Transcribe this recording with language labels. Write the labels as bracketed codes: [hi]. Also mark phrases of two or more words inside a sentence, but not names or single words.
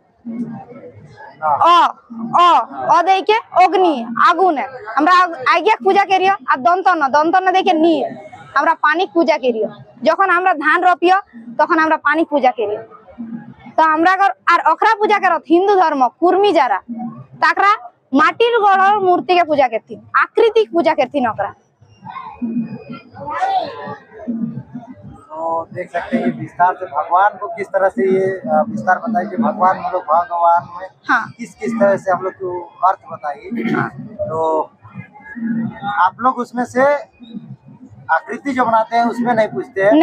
[kyw] अ दे के अग्नि आगुन हमरा आगे पूजा करियो। आ दंतन दे के नीर हमरा पानी पूजा करियो। जखन हमरा धान रोपियो तखन हमरा पानी पूजा करियो। तो हमरा घर आर ओकरा पूजा करत हिंदू धर्म कुर्मी जारा ताकरा माटिर गढ़ मूर्ति के पूजा करथिन, आकृति के पूजा करथिन ओकरा। [hi] तो देख सकते हैं विस्तार से भगवान को किस तरह से ये विस्तार बताइए कि भगवान हम लोग भगवान में हाँ। किस तरह से हम लोग को अर्थ बताइए। तो आप लोग उसमें से आकृति जो बनाते हैं उसमें नहीं पूछते हैं,